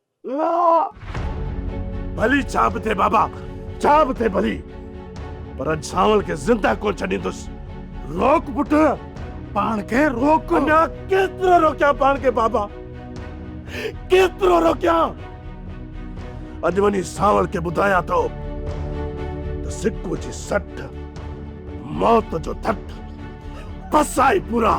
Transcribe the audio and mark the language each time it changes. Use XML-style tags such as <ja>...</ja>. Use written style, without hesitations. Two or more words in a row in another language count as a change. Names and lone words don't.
<sd>भली चाप थे बाबा, चाप थे भली, पर छावल के जिंदा को छॾींदुसि। रोक पुट, पाण खे रोक। अञा केतिरो रोकियां पाण खे बाबा, केतिरो रोकियां। अॼु वञी सावल खे ॿुधायां थो त सिक्को जी सट, मौत जो थट, फसाई पूरा।</sd>